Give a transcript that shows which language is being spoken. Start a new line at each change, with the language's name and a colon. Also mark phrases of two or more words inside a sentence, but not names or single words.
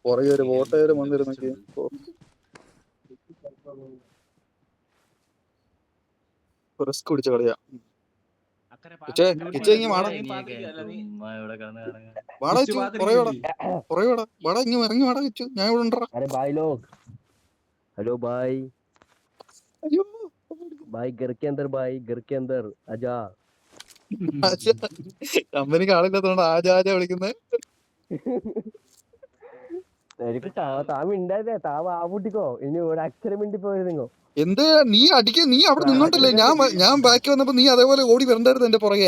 Malayalam: പുറകെ ഒരു വോട്ടേര് വന്നിരുന്നെങ്കിൽ റിസ്ക് പിടിച്ച കളിയാ. അക്കരെ വാടാ ഇങ്ങ് ഇറങ്ങി വാടാ കിച്ചു, ഞാൻ ഇവിടെ ഉണ്ടോ.
Hindi: अरे भाई लोग, हेलो भाई,
Malayalam: അയ്യോ
Hindi: भाई घर के अंदर आजा.
Malayalam: കമ്പനിക്ക് ആളില്ലാത്തോണ്ട് ആജാജ വിളിക്കുന്നത്. എനിക്ക് താ മിണ്ടാതെ താവ് ആ പൂട്ടിക്കോ, ഇനി ഒരു അക്ഷരം മിണ്ടി പോയിരുന്നോ. എന്ത് നീ നീ അവിടെ നിന്നോണ്ടല്ലേ ഞാൻ ബാക്കി വന്നപ്പോ നീ അതേപോലെ ഓടി വരണ്ടായിരുന്നു എന്റെ പുറകെ.